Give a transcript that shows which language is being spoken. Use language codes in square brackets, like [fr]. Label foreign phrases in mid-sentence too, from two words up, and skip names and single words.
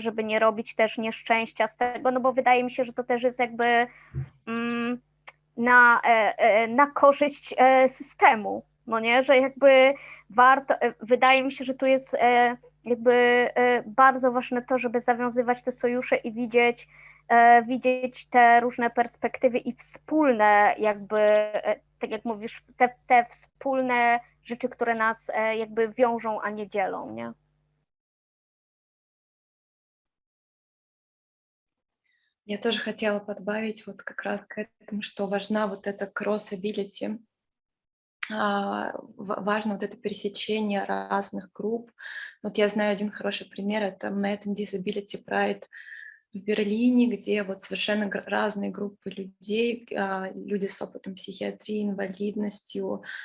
[pl] Żeby nie robić też nieszczęścia z tego, no bo wydaje mi się, że to też jest jakby na korzyść systemu, no nie, że jakby warto, wydaje mi się, że tu jest jakby bardzo ważne to, żeby zawiązywać te sojusze i widzieć te różne perspektywy i wspólne jakby, tak jak mówisz, te wspólne rzeczy, które nas jakby wiążą, a nie dzielą, nie? [ru] Я тоже хотела подбавить вот как раз к этому, что важна вот эта crossability, важно вот это пересечение разных групп. Вот я знаю один хороший пример, это Med and Disability Pride в Берлине, где вот совершенно разные группы людей, люди с опытом психиатрии, инвалидностью,